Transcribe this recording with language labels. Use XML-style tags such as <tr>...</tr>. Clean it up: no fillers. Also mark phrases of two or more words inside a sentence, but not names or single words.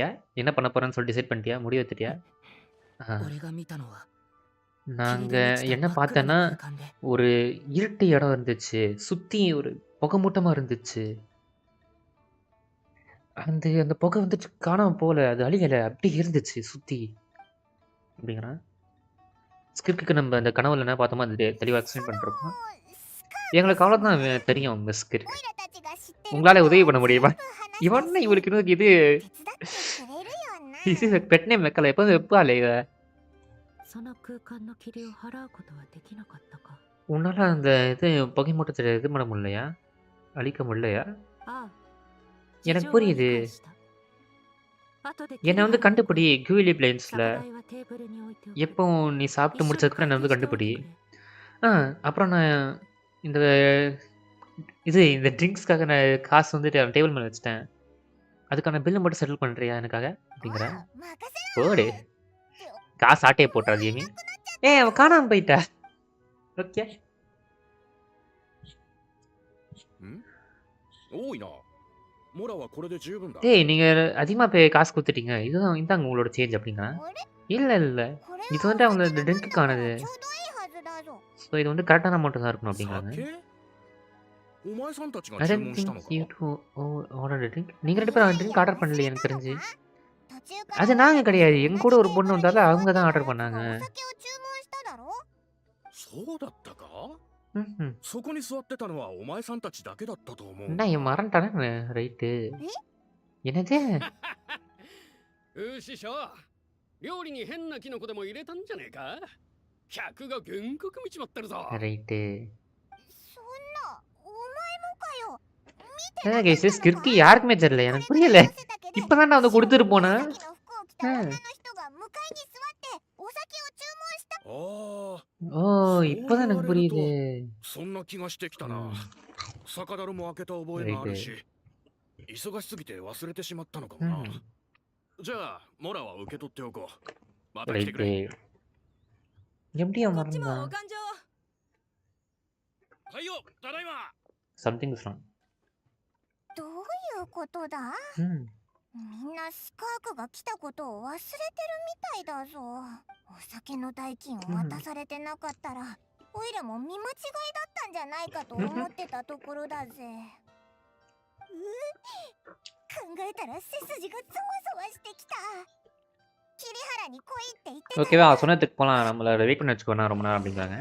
<ta>என்ன பண்ண போறேன்னு சொல்லி டிசைட் பண்ணிட்டியா? முடிவு எடுத்துட்டியா?</ta> <ja>俺が見たのは霧</ja> <ta>நாங்க</ta> <ja>で満ちた</ja> <ta>என்ன</ta> <ja>真っ暗</ja> <ta>பார்த்தேன்னா</ta> <ja>な空間で</ja> <ta>ஒரு இருட்டு இடம் இருந்துச்சு. சுத்தி ஒரு புகை மூட்டமா இருந்துச்சு. அந்த புகை வந்துட்டு காணாம போல. அது அழியல. அப்படி இருந்துச்சு சுத்தி அப்படிங்கிறான். ஸ்கிர்க்கு நம்ம அந்த கனவுல என்ன பார்த்தோமோ அது தெளிவாக</ta> <ja>そ</ja> <ta>எக்ஸ்பிளைன்</ta> <ja>の</ja> <ta>பண்ணிருக்கோம்.</ta> <ja>スカー</ja> <ta>எங்களுக்கு</ta> <ja>クさん</ja> <ta>அவ்வளோதான்</ta> <ja>は</ja> <ta>தெரியும் மிஸ் ஸ்கிர்க்.</ta> <ja>オイラたちが知ってるこ</ja> <ta>உங்களால</ta> <ja>と</ja> <ta>உதவி</ta> <ja>を</ja> <ta>பண்ண</ta> <ja>全</ja> <ta>முடியுமா?</ta> <ja>部話した</ja> <ta>இவன்</ta> <ja>し</ja> <ta>இவளுக்கு இன்னும் இது</ta> <ja>手伝ってくれるよな</ja> <ta>இது</ta> <en>pet name</en> <ta>வைக்கல. எப்போதும் வைப்பாளே இவ.</ta> <ja>その空間の霧を払うことはできなかったか</ja> <ta>உன்னால அந்த இது புகை மூட்டத்தை இது பண்ண முடியலையா? அழிக்க முடியலையா?</ta> <ja>ああ</ja> <ta>எனக்கு</ta> <ja>事情は理</ja> <ta>புரியுது.</ta> <ja>解した後で</ja> <ta>என்னை</ta> <ja>霧</ja> <ta>வந்து</ta> <ja>払い</ja> <ta>கண்டுபிடி</ta> <ja>に来る</ja> <ta>கியூலி பிளைன்ஸில்</ta> <ja>酒代はテーブルに置いておく</ja> <ta>எப்போ நீ சாப்பிட்டு</ta> <ja>一緒に</ja> <ta>முடிச்சதுக்கு</ta> <ja>会</ja> <ta>நான் வந்து</ta> <ja>計しておい</ja> <ta>கண்டுபிடி.</ta> <ja>てくれ</ja> <ta>அப்புறம் நான் இந்த இந்த ட்ரிங்க்ஸ்க்காக நான் காசு வந்துட்டு டேபிள் மேலே வச்சுட்டேன். அதுக்கான பில்லு மட்டும் செட்டில் பண்ணுறியா எனக்காக</ta> <ja>お</ja> <ta>அப்படிங்கிறேன்.</ta> <ja>う任せ</ja> <ta>போடு</ta> <ja>ろって</ja> <ta>காசு ஆட்டையை போட்டுறாது ஏமி.</ta> <ja>なくなっちゃった</ja> <ta>அவன் காணாம போயிட்டா. ஓகே.</ta> <ja>ん多いな。モラはこれで十分だ。</ja> <ta>டேய் நீங்கள் அதிகமாக போய் காசு கொடுத்துட்டீங்க. இதுதான் இந்தாங்க உங்களோட சேஞ்ச் அப்படிங்கிறான்.</ta> <ja>あれ</ja> <ta>இல்லை இல்லை</ta> <ja>これ</ja> <ta>இது</ta> <ja>は</ja> <ta>வந்துட்டு</ta> <ja>お</ja> <ta>அவங்க</ta> <ja>酒</ja> <ta>இந்த</ta> <ja>の分だか</ja> <ta>ட்ரிங்க்குக்கானது.</ta> <ja>らちょうどいいはずだぞ</ja> <ta>ஸோ இது வந்து</ta> <en>correct amount</en> <ta>தான் இருக்கணும் அப்படிங்கிறாங்க.</ta> <ja>酒お前さんたちが</ja> <en>I</en> <ja>注</ja> <en>don't</en> <ja>文した</ja> <en>think</en> <ja>のか</ja> <en>you to order a drink.</en> <ta>நீங்கள் 2 பேரும்</ta> <en>drink order</en> <ta>பண்ணலையே எனக்கு தெரிஞ்சு.</ta> <ja>途中から</ja> <ta>அது நாங்கள் கிடையாது.</ta> <ja>同</ja> <ta>எங்க</ta> <ja>じ</ja> <ta>கூட</ta> <ja>テ</ja> <ta>ஒரு</ta> <ja>ーブ</ja> <ta>பொண்ணு</ta> <ja>ルに</ja> <ta>வந்தாலும்</ta> <ja>座っ</ja> <ta>அவங்க</ta> <ja>て</ja> <ta>தான்</ta> <ja>た</ja> <ta>ஆர்டர்</ta> <ja>やつが</ja> <ta>பண்ணாங்க.</ta> <ja>お酒を注文しただろそうだったか ம்ஹும். そこに座ってたのはお前さんたちだけだったと思う</ja> <ta>என்ன இவன் மறந்துட்டானே ரைட்டு. என்னது?</ta> <ja>師匠、料理に変なキノコでも入れたんじゃねえか。客が原告見ちまってるぞ。</ja> <ta>ரைட்டு.</ta> <ja>そんなお前もかよ</ja> <ta>என்ன கேஸ் ஸ்கிர்க்கு யாருக்குமே தெரியல. எனக்கு புரியல. இப்பதான் நான் வந்து கொடுத்துட்டு போனேன்.</ta> <ja>紫の服を着た女の人が向かいに座ってお酒を注文したああおー、一発なんかブリーで。そんな気がしてきたな。酒樽も開けた覚えがあるし、忙しすぎて忘れてしまったのかもな。じゃあ、モラは受け取っておこう。また来てくれ。</ja> <ta>எப்படி அவன்</ta> <ja>こっちもお</ja> <ta>மறந்தான்?</ta> <ja>勘定。はいよ、ただいま。</ja> <en>Something is wrong.</en> <ja>どういうことだ？みんなスカークが来たことを忘れてるみたいだぞ。お酒の代金を渡されてなかったら、オイラも見間違いだったんじゃないかと思ってたところだぜ。考えたら背筋がゾワゾワしてきた。桐原に来いって言ってた。</ja> <ta>ஓகேவா சொன்னதுக்கு போலாம் நம்மள வெயிட் பண்ண வச்சுக்கோனா ரொம்ப நேரம் அப்படிங்கிறாங்க.</ta>